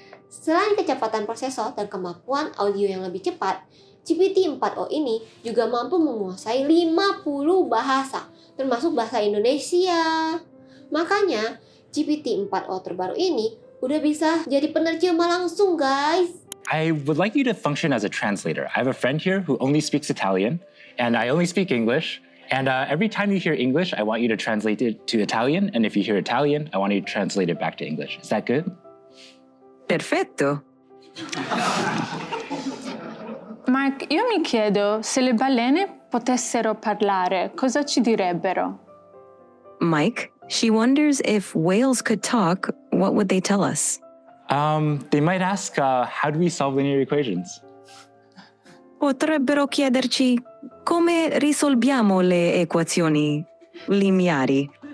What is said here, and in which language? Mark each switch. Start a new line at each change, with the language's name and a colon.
Indonesian: Selain kecepatan prosesor dan kemampuan audio yang lebih cepat, GPT 4o ini juga mampu menguasai 50 bahasa, termasuk bahasa Indonesia. Makanya, GPT 4o terbaru ini udah bisa jadi penerjemah langsung guys.
English: I would like you to function as a translator. I have a friend here who only speaks Italian, and I only speak English. And every time you hear English, I want you to translate it to Italian. And if you hear Italian, I want you to translate it back to English. Is that good?
Italian: Perfetto. Mark, io mi chiedo se le balene potessero parlare, cosa ci direbbero?
English: Mike, she wonders if whales could talk, what would they tell us? They might ask, how do we solve linear equations?
Italian: Potrebbero chiederci come risolviamo le equazioni lineari.